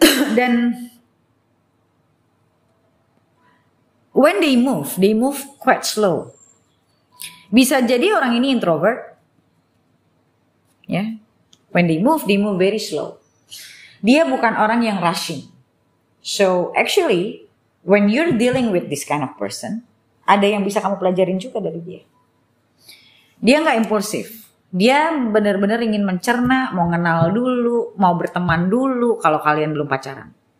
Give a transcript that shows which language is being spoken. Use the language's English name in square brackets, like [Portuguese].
[English] Dan when they move quite slow. [Indonesian] Bisa jadi orang ini introvert. Ya. [English] When they move very slow. [Indonesian] Dia bukan orang yang rushing. [English] So actually, when you're dealing with this kind of person, [Indonesian] ada yang bisa kamu pelajarin juga dari dia. Dia nggak impulsif. Dia benar-benar ingin mencerna, mau kenal dulu, mau berteman dulu kalau kalian belum pacaran.